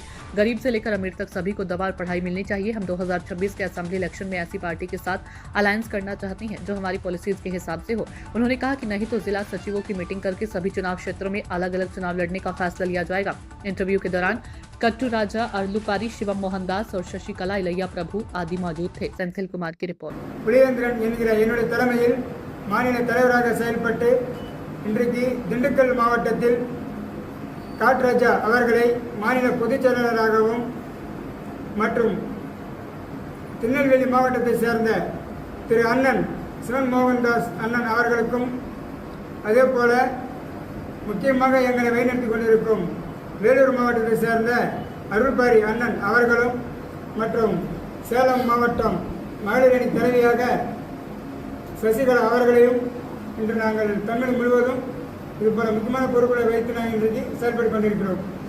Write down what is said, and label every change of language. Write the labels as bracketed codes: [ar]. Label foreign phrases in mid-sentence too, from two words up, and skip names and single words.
[hi] गरीब से लेकर अमीर तक सभी को दवा और पढ़ाई मिलनी चाहिए। हम 2026 के [en] assembly election [hi] में ऐसी पार्टी के साथ अलायंस करना चाहती हैं जो हमारी पॉलिसीज के हिसाब से हो। उन्होंने कहा कि नहीं तो जिला सचिवों की मीटिंग करके सभी चुनाव क्षेत्रों में अलग अलग चुनाव लड़ने का फैसला लिया जाएगा। इंटरव्यू के दौरान कट्टू राजा अर्लुपारी, शिवम मोहन दास और शशिकला इलैया प्रभु आदि मौजूद थे। सेंथिल कुमार की रिपोर्ट। [ta] புலியேந்திரன் என்கிற என்னுடைய தலைமையில் மாநில தலைவராக செயல்பட்டு இன்றைக்கு திண்டுக்கல் மாவட்டத்தில் காட்ராஜா அவர்களை மாநில பொதுச் செயலாளராகவும் மற்றும் திருநெல்வேலி மாவட்டத்தை சேர்ந்த திரு அண்ணன் சிவன் மோகன்தாஸ் அண்ணன் அவர்களுக்கும் அதேபோல முக்கியமாக எங்களை வழிநடத்தி கொண்டிருக்கும் வேலூர் மாவட்டத்தை சேர்ந்த அருள்பாரி அண்ணன் அவர்களும் மற்றும் சேலம் மாவட்டம் மகளிர் அணி தலைவியாக சசிகலா அவர்களையும் இன்று நாங்கள் தமிழ் முழுவதும் இதுபோல முக்கியமான பொறுப்புகளை வைத்து நாங்கள் இன்றைக்கு செயல்பட்டு கொண்டிருக்கிறோம்.